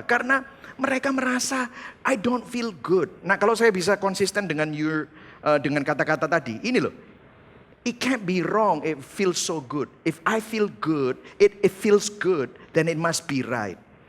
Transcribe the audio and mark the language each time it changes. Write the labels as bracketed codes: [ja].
[id] Karena mereka merasa [en] I don't feel good. [id] Nah kalau saya bisa konsisten dengan kata-kata tadi, ini loh. [en] It can't be wrong, it feels so good. If I feel good, it feels good, then it must be right.